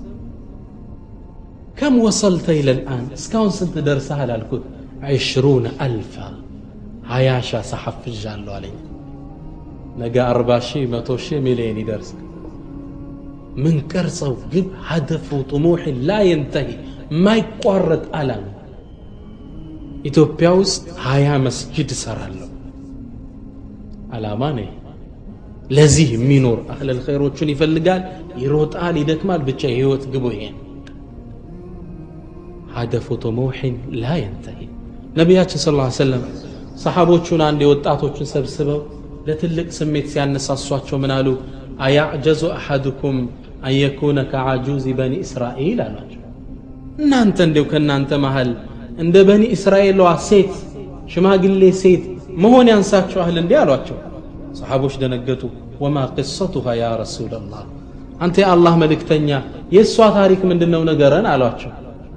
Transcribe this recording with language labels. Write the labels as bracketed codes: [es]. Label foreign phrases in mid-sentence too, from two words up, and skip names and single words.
[ar] كم وصلت إلى الآن [am] እስካሁን ስንት ደርሰሃል አልኩት። 20,000 20,000 ሰሐፍዣለሁ አለኝ። ነገ 40,000 100,000 ሚሊየን ይደርሳል። ምን ቀርጸው ግብ ሀደፉ [ar] طموح لا ينتهي [am] ማይቋረጥ ዓላማ። ኢትዮጵያ ውስጥ 20 መስጂድ እሰራለሁ ዓላማ ነው። ለዚህ የሚኖር [ar] أهل الخير [am] ይፈልጋል፣ ይሮጣል፣ ይደክማል። ብቻ የህይወት ግቡ ይሄ ሀደፉ [ar] طموح لا ينتهي። [am] ነቢያችን [ar] صلى الله عليه وسلم [am] ሰሐቦቹን አንድ የወጣቶችን ሰብስበው ለትልቅ ስሜት ሲያነሳሷቸው ምን አሉ? [ar] أيعجز أحدكم أن يكون كعجوز بني إسرائيل [am] አሏቸው። እናንተ እንዲው ከእናንተ መሃል እንደ በኒ እስራኤሏ ሴት ሽማግሌ ሴት መሆን ያንሳችኋል እንዲህ አሏቸው። ሰሐቦች ደነገጡ። [ar] وما قصتها يا رسول الله፣ [am] አንተ የአላህ መልእክተኛ የእሷ ታሪክ ምንድነው ነገረን አሏቸው።